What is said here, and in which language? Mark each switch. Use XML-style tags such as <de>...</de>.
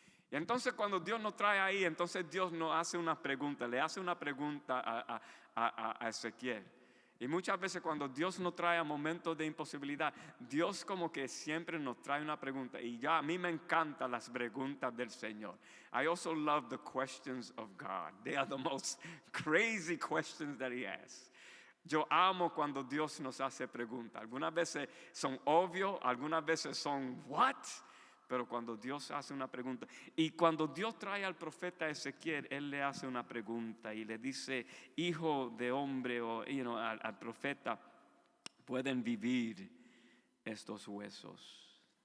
<es>Y entonces cuando Dios nos trae ahí, entonces Dios nos hace una pregunta, le hace una pregunta a Ezequiel. Y muchas veces cuando Dios nos trae a momentos de imposibilidad, Dios como que siempre nos trae una pregunta. Y ya a mí me encantan las preguntas del Señor.</es> <en>I also love the questions of God. They are the most crazy questions that He asks.</en> <es>Yo amo cuando Dios nos hace preguntas. Algunas veces son obvios, algunas veces son</es> <en>what?</en> <es>Pero cuando Dios hace una pregunta, y cuando Dios trae al profeta Ezequiel, Él le hace una pregunta y le dice, hijo de hombre, o al profeta, ¿pueden vivir estos huesos?</es>